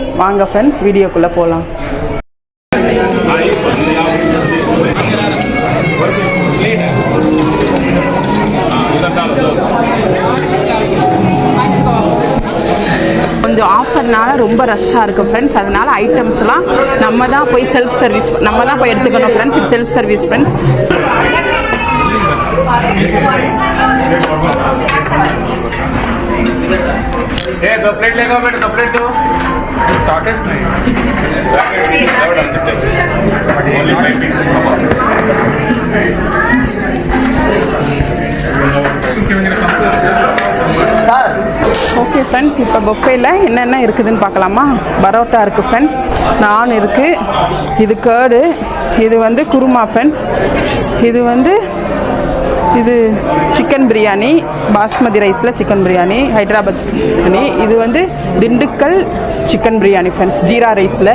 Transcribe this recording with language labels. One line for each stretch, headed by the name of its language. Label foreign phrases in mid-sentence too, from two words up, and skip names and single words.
Tamil: வாங்க ஃப்ரெண்ட்ஸ், வீடியோக்குள்ளே போகலாம். கொஞ்சம் ஆஃபர்னால ரொம்ப ரஷ்ஷாக இருக்குது ஃப்ரெண்ட்ஸ். அதனால ஐட்டம்ஸ்லாம் நம்ம தான் போய்
English: self service
Tamil: எடுத்துக்கணும் ஃப்ரெண்ட்ஸ். இது
English: self service
Tamil: ஃப்ரெண்ட்ஸ்.
Hindi: दो प्लेट लेगा बेटा, 2 प्लेट दो. स्टार्टर्स नहीं,
English: only 5 pieces.
Tamil: ஓகே ஃப்ரெண்ட்ஸ், இப்போ பஃபேல என்னென்ன இருக்குதுன்னு பார்க்கலாமா. பரோட்டா இருக்குது ஃப்ரெண்ட்ஸ், நான் இருக்குது, இது கேர்டு, இது வந்து குருமா ஃப்ரெண்ட்ஸ், இது சிக்கன் பிரியாணி, பாஸ்மதி ரைஸில் சிக்கன் பிரியாணி, ஹைதராபாத் பிரியாணி, இது வந்து திண்டுக்கல் சிக்கன் பிரியாணி ஃப்ரெண்ட்ஸ், ஜீரா ரைஸில்.